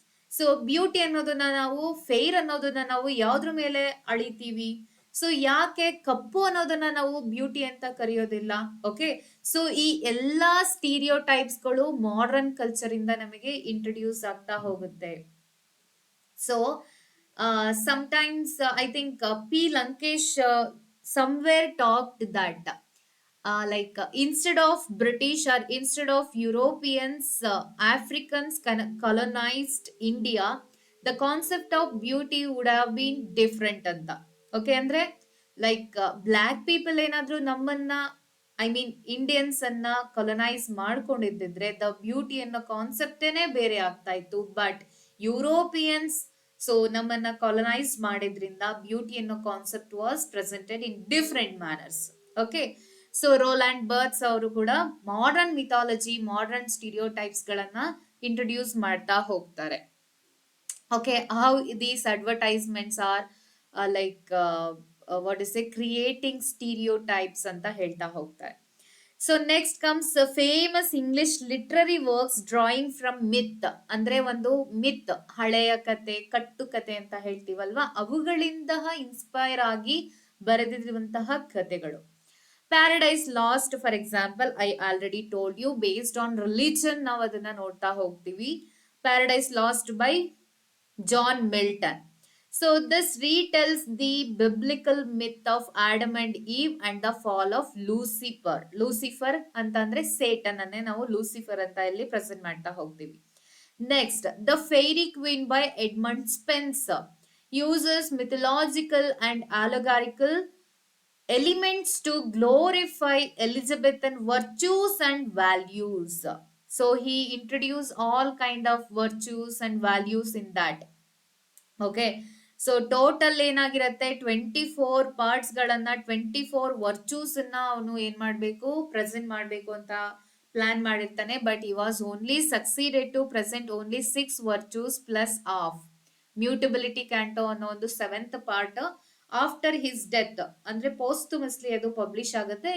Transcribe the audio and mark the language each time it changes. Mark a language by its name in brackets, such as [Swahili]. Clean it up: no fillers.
[Kannada] So beauty ಅನ್ನೋದನ್ನ ನಾವು, fair ಅನ್ನೋದನ್ನ ನಾವು ಯಾವ್ದ್ರ ಮೇಲೆ ಅಳಿತೀವಿ? ಸೊ ಯಾಕೆ ಕಪ್ಪು ಅನ್ನೋದನ್ನ ನಾವು ಬ್ಯೂಟಿ ಅಂತ ಕರೆಯೋದಿಲ್ಲ? ಓಕೆ, ಸೊ ಈ ಎಲ್ಲಾ ಸ್ಟೀರಿಯೋ ಟೈಪ್ಸ್ ಗಳು ಮಾಡರ್ನ್ ಕಲ್ಚರ್ ಇಂದ ನಮಗೆ ಇಂಟ್ರೊಡ್ಯೂಸ್ ಆಗ್ತಾ ಹೋಗುತ್ತೆ. [English] So sometimes I think P Lankesh somewhere talked that like instead of British or instead of Europeans, Africans colonized India, the concept of beauty would have been different ಅಂತ. [Kannada] Okay, ಅಂದ್ರೆ like black people ಏನಾದ್ರು ನಮ್ಮನ್ನ, I mean Indians ಅನ್ನ ಕೊಲನೈಸ್ ಮಾಡ್ಕೊಂಡಿದ್ದಿದ್ರೆ the beauty ಅನ್ನೋ ಕಾನ್ಸೆಪ್ಟೇನೆ ಬೇರೆ ಆಗ್ತಾ ಇತ್ತು. [English] but Europeans so [Kannada] ನಮ್ಮನ್ನ ಕಾಲನೈಸ್ ಮಾಡಿದ್ರಿಂದ ಬ್ಯೂಟಿ ಅನ್ನೋ [English] Concept was presented in different manners. [Kannada] Okay, so Rowland berths ಅವರು ಕೂಡ modern mythology, modern stereo types ಗಳನ್ನ ಇಂಟ್ರೊಡ್ಯೂಸ್ ಮಾಡ್ತಾ ಹೋಗ್ತಾರೆ. [English] okay, how these advertisements are like what is a creating stereotypes [Kannada] ಅಂತ ಹೇಳ್ತಾ ಹೋಗ್ತಾರೆ. [English] So next comes famous English literary works drawing from myth. [Kannada] ಅಂದ್ರೆ ಒಂದು ಮಿತ್, ಹಳೆಯ ಕತೆ, ಕಟ್ಟು ಕತೆ ಅಂತ ಹೇಳ್ತೀವಲ್ವಾ, ಅವುಗಳಿಂದ ಇನ್ಸ್ಪೈರ್ ಆಗಿ ಬರೆದಿರುವಂತಹ ಕತೆಗಳು. [English] Paradise Lost for example, I already told you, based on religion [Kannada] ನಾವು ಅದನ್ನ ನೋಡ್ತಾ ಹೋಗ್ತೀವಿ. [English] Paradise Lost by John Milton. So this retells the biblical myth of Adam and Eve and the fall of Lucifer. [Kannada] Lucifer ಅಂತಂದ್ರೆ Satan ಅನ್ನೇ ನಾವು Lucifer ಅಂತ ಇಲ್ಲಿ present ಮಾಡ್ತಾ ಹೋಗ್ತೀವಿ. [English] Next, The Fairy Queen by Edmund Spenser uses mythological and allegorical elements to glorify Elizabethan virtues and values. So he introduced all kind of virtues and values in that. [Kannada] Okay, so total ಏನಾಗಿರತ್ತೆ, 24 parts ಗಳನ್ನ, 24 ವರ್ಚೂಸ್ ಅನ್ನ ಅವನು ಏನ್ ಮಾಡ್ಬೇಕು, present ಮಾಡ್ಬೇಕು ಅಂತ plan ಮಾಡಿರ್ತಾನೆ. [English] but he was only succeeded to present only 6 virtues plus of mutability canto ಅನ್ನೋ ಒಂದು 7th part after his death, [Kannada] ಅಂದ್ರೆ ಪೋಸ್ಟುಮಸ್ಲಿ ಅದು ಪಬ್ಲಿಷ್ ಆಗುತ್ತೆ.